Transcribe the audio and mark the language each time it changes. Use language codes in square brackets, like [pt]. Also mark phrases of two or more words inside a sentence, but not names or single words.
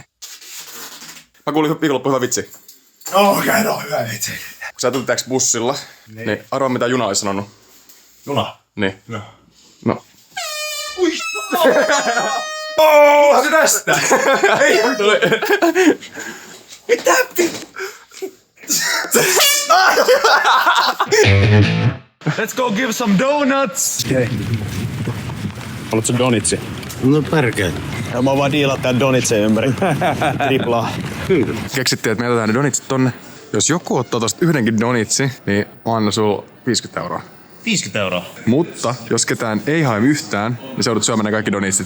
[fi] Mä kuulin viikonloppu hyvä vitsi. Okei, no hyvä vitsi. Kun sä tulit tääks bussilla, niin arvaa mitä juna olisi sanonut. Juna? Niin. No. Ui! Oh, se tästä! Ei! Mitä? [en] Let's go give some donuts! [fi] Okei. Haluatko donitsi? No perkele. Ja mä vaan diilaan tän donitsen ympäri. Triplaa. Keksittiin, että me jätetään ne donitsit tonne. Jos joku ottaa tosta yhdenkin donitsi, niin mä annan sulla 50 €. 50 €. Mutta jos ketään ei hae yhtään, niin sä joudut syömään ne kaikki donitsit.